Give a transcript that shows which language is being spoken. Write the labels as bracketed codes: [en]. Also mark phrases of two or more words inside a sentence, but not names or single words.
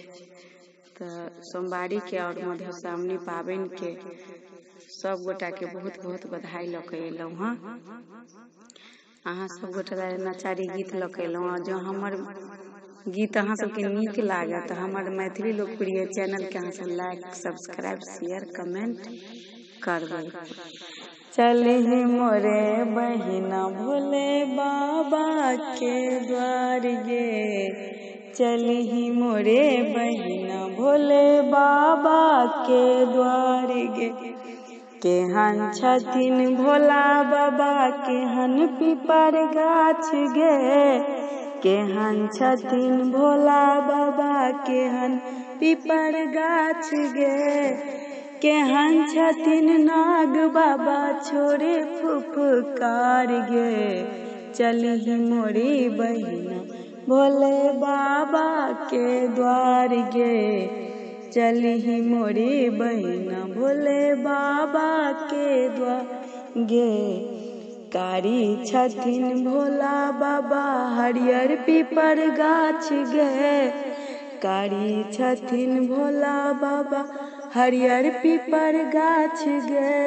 [mai] तऽ सोमवारी के और मधुश्रावणी पाबनि के सब गोटा के बहुत बहुत बधाई लऽ के एलहुँ हँ। अहाँ सब गोटे ला नचारी गीत लऽ के एलहुँ हँ। जो हमर गीत अहाँ सबके नीक लागत तऽ हमर मैथिली लोकप्रिय चैनल के अहाँ सब [en] like subscribe share comment [mai] करबै। चली मोरे बहिना भोले बाबा के द्वार गे, चली मोरे बहिना भोले बाबा के द्वार गे। केहन छथिन भोला बाबा केहन पीपर गाछ गे, केहन छथिन भोला बाबा केहन पीपर गाछ गे। केहन छथिन नाग बाबा छोड़े फुफकार गे। चली मोरी बहिना भोले बाबा के द्वार गे, चली मोरी बहिना भोले बाबा के द्वार गे। कारी छथिन भोला बाबा हरियर पीपर गाछ गे, कारी छथिन भोला बाबा हरियर पीपर गाछ गे।